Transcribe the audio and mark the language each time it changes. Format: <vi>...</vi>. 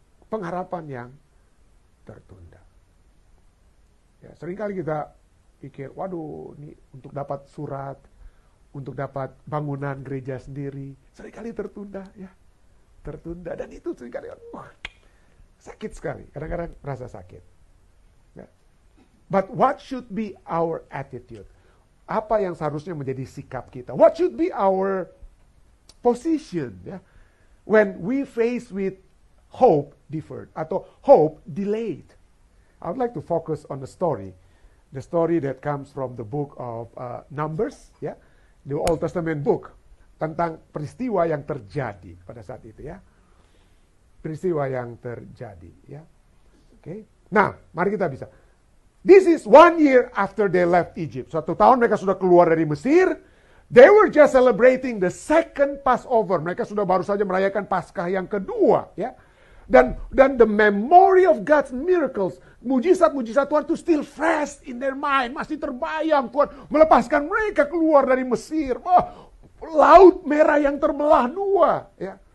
<id>Pengharapan yang tertunda. Ya, seringkali kita pikir, waduh, ini untuk dapat surat, untuk dapat bangunan gereja sendiri, seringkali tertunda, ya. Tertunda, dan itu seringkali sakit sekali, kadang-kadang rasa sakit. Ya.</id> <en>But what should be our attitude?</en> <id>Apa yang seharusnya menjadi sikap kita?</id> <en>What should be our position, ya? When we face with hope deferred atau hope delayed. I would like to focus on the story that comes from the book of Numbers, ya, the Old Testament book,</en> <id>tentang peristiwa yang terjadi pada saat itu, ya, peristiwa yang terjadi, ya. Oke. Nah, mari kita bisa.</id> <en>This is 1 year after they left Egypt.</en> <id>1 tahun mereka sudah keluar dari Mesir.</id> <en>They were just celebrating the second Passover.</en> <id>Mereka sudah baru saja merayakan Paskah yang kedua, ya. Dan</id> <en>the memory of God's miracles,</en> <id>mujizat-mujizat Tuhan itu</id> <en>still fresh in their mind,</en> <id>masih terbayang. Tuhan melepaskan mereka keluar dari Mesir. Laut Merah yang terbelah dua, ya.</id>